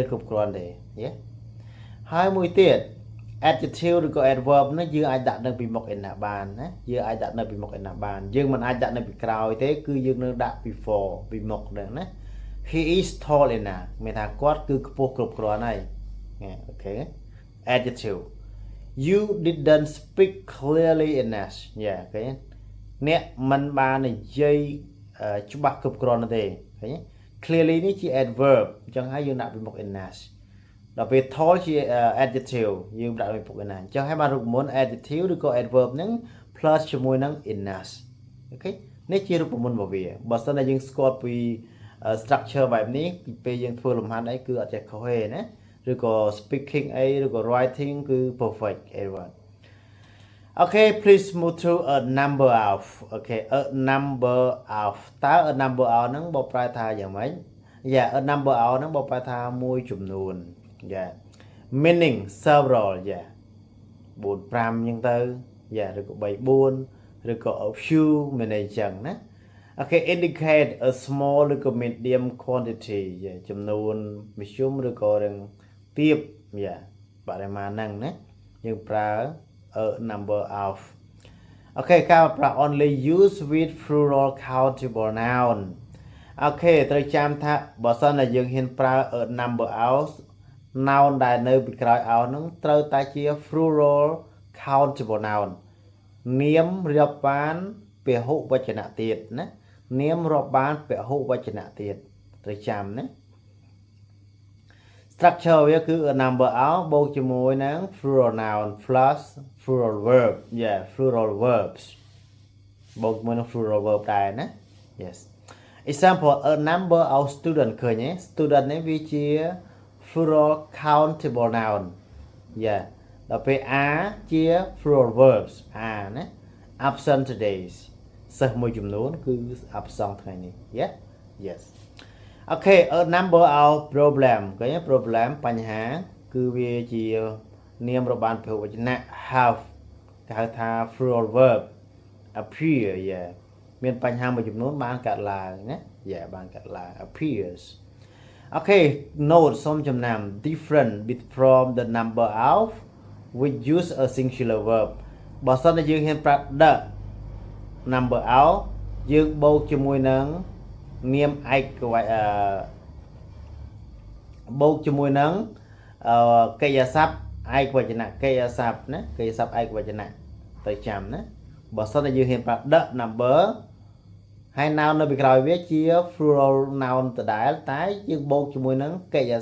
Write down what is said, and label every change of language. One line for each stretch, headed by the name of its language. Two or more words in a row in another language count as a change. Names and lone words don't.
Khmer: គ្រប់គ្រាន់ទេហើយមួយទៀត adjective ឬក៏ adverb នេះយើងអាចដាក់នៅពីមុខ enough បានណាយើងអាចដាក់នៅពីមុខ enough បានយើងមិនអាចដាក់នៅពីក្រោយទេគឺយើង នឹងដាក់ before ពីមុខហ្នឹងណា
English: he is tall enough
Khmer: មានថាគាត់គឺខ្ពស់គ្រប់គ្រាន់ហើយអូខេ adjective
English: you didn't speak clearly
Khmer: enough ឃើញអ្នកមិនបាននិយាយច្បាស់គ្រប់គ្រាន់ទេឃើញ clearly នេះជា adverb អញ្ចឹងហើយយើងដាក់ពីមុខ enough ដល់ពេល tall ជា adjective យើងដាក់ពីមុខ enough អញ្ចឹងហើយបានរូបមន្ត adjective ឬក៏ adverb ហ្នឹង plus ជាមួយនឹង enough អូខេនេះជារូបមន្តរបស់វាបើសិនតែយើងស្គាល់ពី structure បែបនេះពេលយើងធ្វើលំហាត់អីគឺអត់ចេះខុសទេណាឬក៏ speaking អីឬក៏ writing គឺ
English: perfect everyone Okay please move to a number of
Khmer: okay
English: a number of
Khmer: តើ
English: a number of
Khmer: ហ្នឹងបើប្រែថាយ៉ាងម៉េច
English: a number of
Khmer: ហ្នឹងបើប្រែថាមួយចំនួន
English: meaning several
Khmer: 4 5 អញ្ចឹងទៅឬក៏3 4ឬក៏
English: a few
Khmer: មានអីចឹងណា
English: Okay indicate a small
Khmer: ឬក៏
English: medium quantity
Khmer: ចំនួនមធ្យ មឬក៏រឿងទៀបបរិមាណហ្នឹងណាយើងប្រើ
English: a number of
Khmer: អូខេការប្រើ
English: only use with plural countable noun
Khmer: អូខេត្រូវចាំថាបើសិនតែយើងហ៊ានប្រើ
English: a number of
Khmer: noun ដែលនៅពីក្រោយ out ហ្នឹងត្រូវតែជា
English: plural countable noun
Khmer: នាមរាប់បានពហុវចនៈទៀតណានាមរាប់បានពហុវចនៈទៀតត្រូវចាំណា structure វាគឺ
English: a number of
Khmer: បូកជាមួយនឹង
English: plural noun plus plural verb plural verbs
Khmer: បូកជាមួយនឹង
English: plural verb
Khmer: ដែរណា
English: yes example a number of student
Khmer: ឃើ ញទេ student នេះវាជា
English: plural countable noun
Khmer: ដល់ពេល are ជា
English: plural verbs are
Khmer: ណា
English: absent days
Khmer: សិស្សមួយចំ នួនគឺ absent ថ្ងៃនេះ
English: yes Okay a number of problem
Khmer: ឃើញ problem បញ្ហា គឺវាជានាមរាប់បានពហុវចនៈ have គេហៅថា
English: plural verb appear
Khmer: មានបញ្ហាមួយចំនួនបានកើតឡើងណាបានកើតឡើង
English: appears Okay note
Khmer: សូមចំណាំ
English: different bit from the number of we use a singular verb
Khmer: បើសិនតែយើងហ៊ានប្រើ
English: the number of
Khmer: យើងបូកជាមួយនឹងនាមឯក បូកជាមួយនឹងកិរិយាសព្ទឯកវចនៈកិរិយាសព្ទណាកិរិយាសព្ទឯកវចនៈទៅចាំណាបើសិនតែយើងហ៊ានប្រើ
English: the number
Khmer: ហើយ noun នៅពីក្រោយវាជា
English: plural noun
Khmer: ដដែលតែយើងបូកជាមួយនឹងកិរិយា